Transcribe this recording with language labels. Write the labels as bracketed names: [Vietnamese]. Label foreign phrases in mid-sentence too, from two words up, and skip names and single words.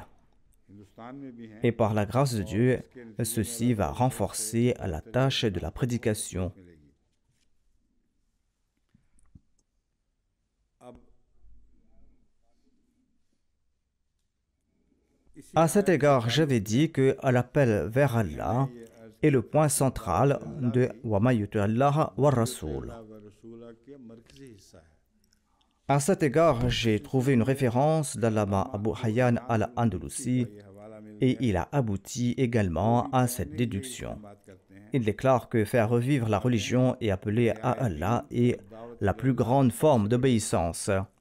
[French] Et par la grâce de Dieu, ceci va renforcer la tâche de la prédication. À cet égard, j'avais dit que l'appel vers Allah est le point central de [Arabic] وما يطع الله والرسول. [French] À cet égard, j'ai trouvé une référence d'Allama Abu Hayyan al-Andalusi et il a abouti également à cette déduction. Il déclare que faire revivre la religion et appeler à Allah est la plus grande forme d'obéissance.